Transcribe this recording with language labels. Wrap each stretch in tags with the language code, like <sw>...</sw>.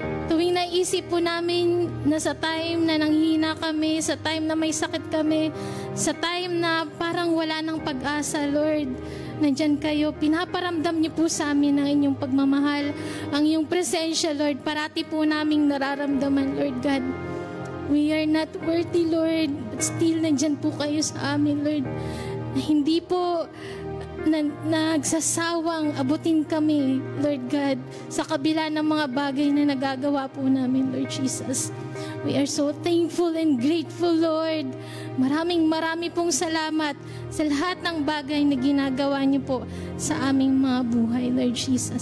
<tl>Tuwing naisip po namin na sa time na nanghihina kami, sa time na may sakit kami, sa time na parang wala ng pag-asa, Lord, nandyan kayo, pinaparamdam niyo po sa amin ang inyong pagmamahal, ang iyong presensya, Lord, parati po naming nararamdaman, Lord God.</tl> <en>We are not worthy, Lord, but still</en> <tl>nandyan po kayo sa amin,</tl> <en>Lord.</en> <tl>Hindi po nagsasawang abutin kami, Lord God, sa kabila ng mga bagay na nagagawa po namin, Lord Jesus.</tl> <en>We are so thankful and grateful, Lord.</en> <tl>Maraming pong salamat sa lahat ng bagay na ginagawa niyo po sa aming mga buhay, Lord Jesus.</tl>